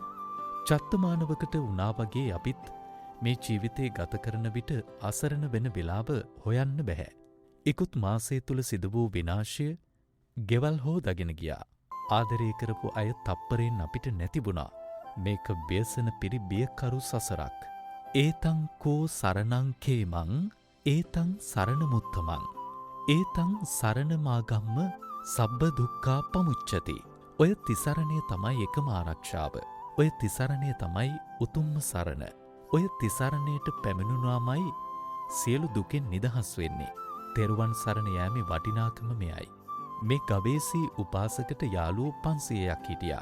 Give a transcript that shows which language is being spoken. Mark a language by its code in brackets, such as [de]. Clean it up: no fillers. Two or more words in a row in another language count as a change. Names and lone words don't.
[si] චත්තමානවකට වුණා වගේ අපිත් මේ ජීවිතේ ගත කරන විට අසරණ වෙන වෙලාව හොයන්න බැහැ. ඉකුත් මාසය තුල සිදු වූ විනාශය ගෙවල් හොදගෙන ගියා. ආදරය කරපු අය තප්පරෙන් අපිට නැතිබුණා. මේක ව්‍යසන පිරි බියකරු සසරක්. [pi] ඒතං කෝ සරණං කේමං ඒතං සරණමුත්තමං ඒතං සරණමාගම්ම සබ්බ දුක්ඛා පමුච්චති. [si] ඔය තිසරණය තමයි එකම ආරක්ෂාව. ඔය තිසරණය තමයි උතුම්ම සරණ. ඔය තිසරණයට පැමිණුණාමයි සියලු දුකෙන් නිදහස් වෙන්නේ. තෙරුවන් සරණ යෑමේ වටිනාකම මෙයයි. මේ ගවේසි උපාසකට යාළුවෝ 500ක් හිටියා.